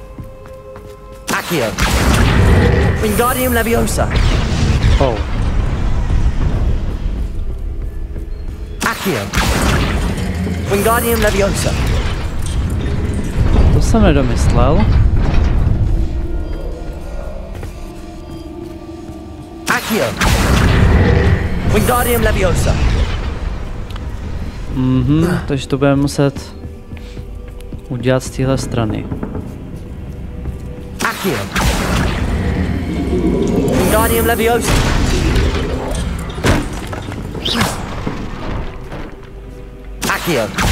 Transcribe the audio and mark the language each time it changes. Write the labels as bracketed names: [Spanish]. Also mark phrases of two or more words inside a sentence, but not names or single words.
[Czech] Accio. Wingardium Leviosa. Oh. Accio. Wingardium Leviosa. To jsem nedomyslel. Accio. Wingardium Leviosa. Takže to budeme muset udělat z téhle strany. Accio. Wingardium Leviosa. Accio.